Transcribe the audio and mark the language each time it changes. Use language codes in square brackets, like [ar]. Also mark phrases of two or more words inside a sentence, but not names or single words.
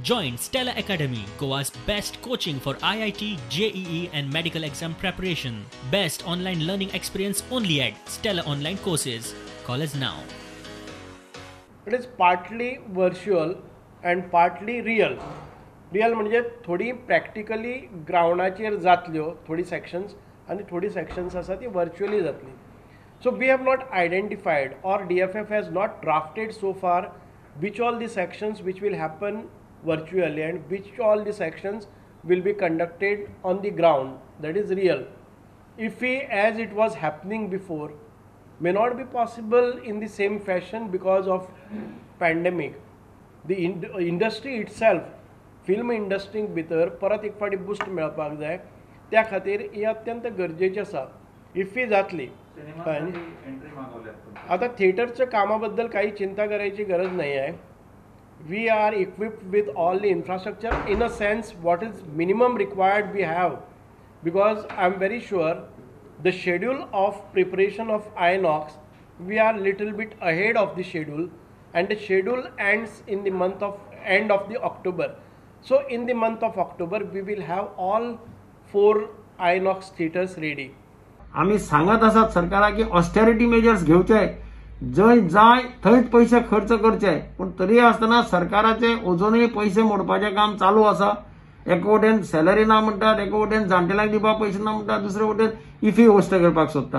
[en] Join Stella Academy, Goa's best coaching for IIT, JEE and medical exam preparation. Best online learning experience only at Stella Online Courses. Call us now. It is partly virtual and partly real. [kok] Real म्हणजे थोडी प्रॅक्टिकली ग्राउंडाचेर जातल्यो थोडी सेक्शन्स आणि थोडी सेक्शन्स आसा ती virtually जातली. [en] So we have not identified, or DFF has not drafted so far, which all the sections which will happen virtually and which all the sections will be conducted on the ground, that is real. If we, as it was happening before, may not be possible in the same fashion because of pandemic. The industry itself, film industry [kok] भितर परत एक फाटी बूस्ट मेळपाक जाय, त्या खातीर ही अत्यंत गरजेची आसा. [mr] इफ ही जातली आता थिएटरच्या कामाबद्दल काही चिंता करायची गरज नाही आहे. [en] We are equipped with all the infrastructure. In a sense, what is minimum required we have, because I am very sure the schedule of preparation of INOX, we are little bit ahead of the schedule, and the schedule ends in the end of the October. So in the month of October we will have all 4 INOX theaters ready. [kok] आम्ही सांगत आसात सरकाराक की [en] austerity measures [kok] घेवचे, जय जाय थंयच पैसे खर्च करचे, पण तरी आसतना सरकाराचे अजूनही पैसे मोडपाचें काम चालू आसा. एका वटेन सॅलरी ना म्हणटात, एका वटेन जाण्टेल्यांक दिवपाक पैसे ना म्हणटात, दुसरे वटेन इफी होस्ट करपाक सोदता.